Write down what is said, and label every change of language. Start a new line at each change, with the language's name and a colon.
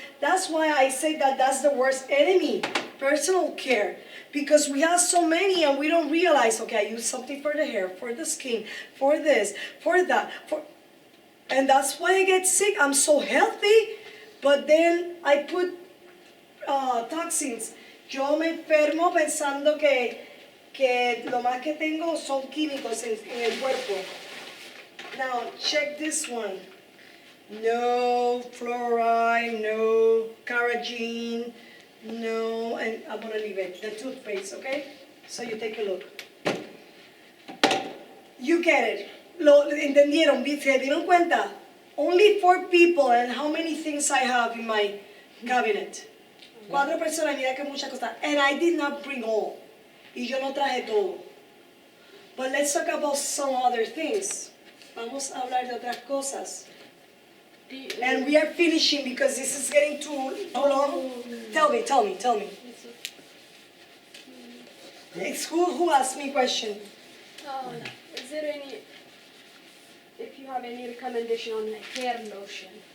English: That's why I say that that's the worst enemy, personal care. Because we have so many and we don't realize, okay, I use something for the hair, for the skin, for this, for that, and that's why I get sick. I'm so healthy, but then I put toxins.
Spanish: Yo me enfermo pensando que lo más que tengo son químicos en el cuerpo.
English: Now, check this one. No fluoride, no carrageen, no, and I'm gonna leave it, the toothpaste, okay? So you take a look. You get it.
Spanish: Lo entendieron, se dieron cuenta?
English: Only 4 people, and how many things I have in my cabinet.
Spanish: 4 personas, mira que muchas cosas.
English: And I did not bring all.
Spanish: Y yo no traje todo.
English: But let's talk about some other things.
Spanish: Vamos a hablar de otras cosas.
English: And we are finishing because this is getting too long. Tell me. It's who asked me question. Is there any, if you have any recommendation on hair lotion?